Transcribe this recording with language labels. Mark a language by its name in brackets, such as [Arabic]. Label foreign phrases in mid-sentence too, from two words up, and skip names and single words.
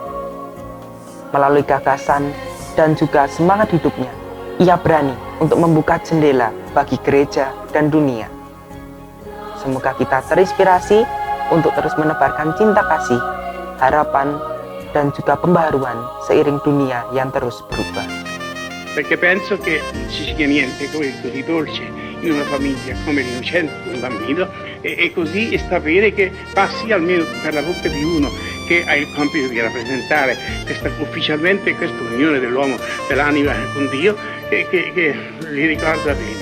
[Indonesian] Melalui gagasan dan juga semangat hidupnya, ia berani untuk membuka jendela bagi gereja dan dunia. Semoga kita terinspirasi untuk terus menebarkan cinta kasih, harapan, dan juga pembaharuan seiring dunia yang terus berubah. [Italian] Perché penso che non ci sia niente così dolce in una famiglia come l'innocente di un bambino e così sapere che passi almeno per la bocca di uno che ha il compito di rappresentare ufficialmente questa unione dell'uomo, dell'anima con Dio, che li ricorda bene.